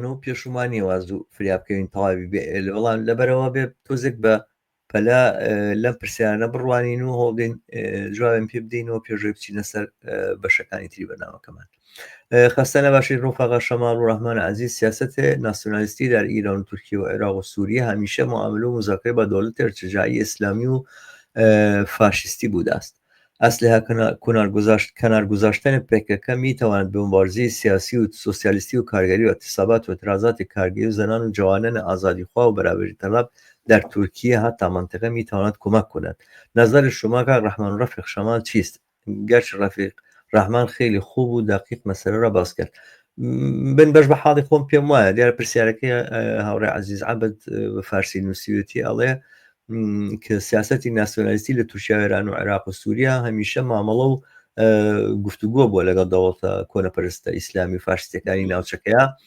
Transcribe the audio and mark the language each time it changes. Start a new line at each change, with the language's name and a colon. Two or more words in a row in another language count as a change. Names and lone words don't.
Central Kurdish: و پێشومانی واز و فریابکەوین تەواوی بەڵام لەبەرەوە بێ تۆزێک بە پەلا لەم پرسیارانە بڕوانین و هۆڵدین جوابم پێ بدەینەوە پێشۆی بچینە سەر بەشەکانی تری بەنامەکەمان خەستانە باشی ڕۆفاغا شەماڵ و ڕەحمان عەزیز
Persian: سیاسەت ناسیۆنالیستی در ایران و تورکیه و عێراق و سوریه همیشه معامله و مذاکره با دولت ارتجاعی اسلامی و فاشیستی بوده است. اصل کنار گذاشتن PKK میتواند به مبارزه سیاسی و سوسیالیستی و کارگری و اعتصابات و اعتراضات کارگری و زنان و جوانان آزادیخواه و برابری طلب در ترکیه حتی منطقه میتواند کمک کند. نظر شما که رحمان رفیق شمال چیست؟ گرچه رفیق رحمان خیلی خوب و دقیق مسئله را باز کرد.
Central Kurdish: بن بەش بە حاڵی خۆم پێم وایە دیارە پرسیارەکەی هاوڕێ عەزیز عەبد بە فارسی نووسیوێتی ئەڵێ کە سیاسەتی ناسیۆنالیستی لە تورکیا و ئێران و عێراق و سووریا هەمیشە مامەڵە و گفتوگۆ بووە لەگەڵ دەوڵەتە کۆنەپەرستە ئیسلامی و فاشیستەکانی ناوچەکەیە